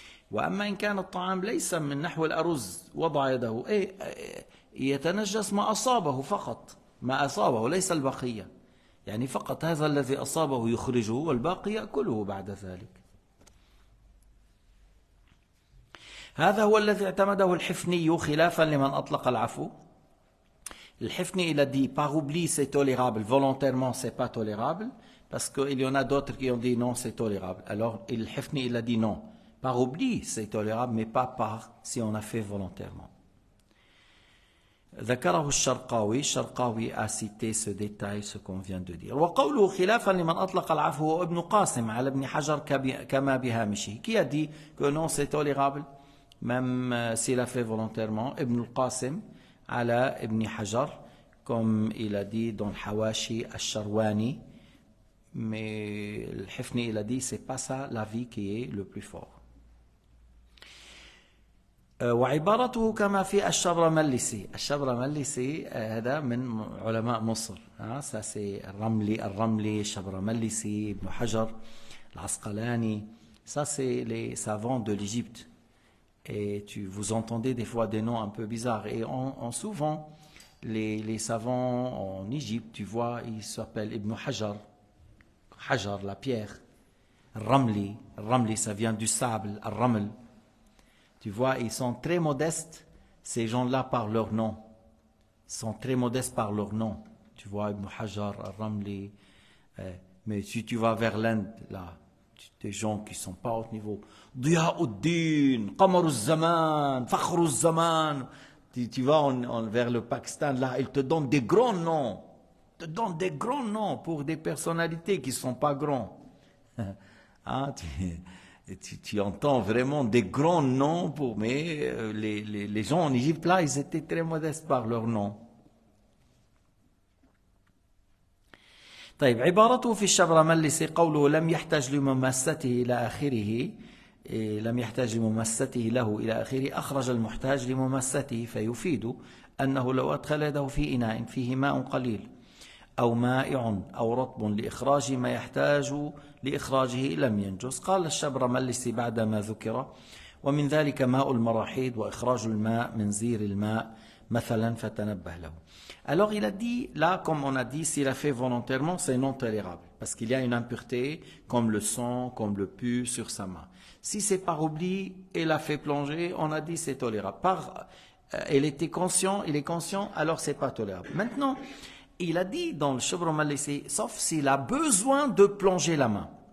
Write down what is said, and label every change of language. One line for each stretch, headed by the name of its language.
Arabic: وأما إن كان الطعام ليس من نحو الأرز وضع يده يتنجس ما أصابه فقط، ما أصابه ليس البقية، يعني فقط هذا الذي أصابه يخرجه والباقي يأكله بعد ذلك. هذا هو الذي اعتمده الحفني خلافا لمن أطلق العفو.
French: الحفني il a dit par oubli c'est tolérable, volontairement c'est pas tolérable, parce qu'il y en a d'autres qui ont dit non c'est tolérable. Alors الحفني il a dit non, par oubli c'est tolérable mais pas par si on a fait volontairement. ذكره الشرقاوي a cité ce détail, ce qu'on vient de dire.
Arabic: وقوله خلافا لمن أطلق العفو هو ابن قاسم على ابن حجر كما بهامشه.
French: Qui a dit que non c'est tolérable même s'il a fait volontairement? Ibn al-Qasim على ابن حجر, comme il a dit dans Hawashi al-Sharwani, mais le Hifni il a dit c'est pas ça l'avis qui est le plus fort.
Arabic: وعبارته كما في الشبرملسي. الشبرملسي هذا من علماء مصر،
French: ça c'est
Arabic: الرملي الشبرملسي ابن حجر العسقلاني,
French: ça c'est les savants de l'Égypte. Et vous entendez des fois des noms un peu bizarres. Et souvent, les savants en Égypte, tu vois, ils s'appellent Ibn Hajar. Hajar, la pierre. Ramli. Ramli, ça vient du sable. Raml. Tu vois, ils sont très modestes, ces gens-là, par leur nom. Ils sont très modestes par leur nom. Tu vois, Ibn Hajar, Ramli. Mais si tu vas vers l'Inde, là, des gens qui ne sont pas au haut niveau. Diyauddin, Qamaruz-Zaman, Fakhruz-Zaman. Tu vas vers le Pakistan, là, ils te donnent des grands noms. Ils te donnent des grands noms pour des personnalités qui ne sont pas grands. Hein, tu entends vraiment des grands noms mais les gens en Égypte, là, ils étaient très modestes par leur nom.
Arabic: طيب عبارته في الشبرملسي قوله لم يحتاج لمماسته إلى آخره، لم يحتاج لمماسته له إلى آخره، أخرج المحتاج لمماسته، فيفيد أنه لو أدخل يده في إناء فيه ماء قليل أو مائع أو رطب لإخراج ما يحتاج لإخراجه لم ينجس. قال الشبرملسي بعدما ذكر ومن ذلك ماء المراحيض وإخراج الماء من زير الماء مثلا فتنبه له.
French: Alors il a dit, là comme on a dit, s'il a fait volontairement, c'est non tolérable, parce qu'il y a une impureté, comme le sang, comme le pus sur sa main. Si c'est par oubli, il a fait plonger, on a dit c'est tolérable. Il est conscient, alors c'est pas tolérable. Maintenant, il a dit dans le Shebromalisi, sauf s'il a besoin de plonger la main.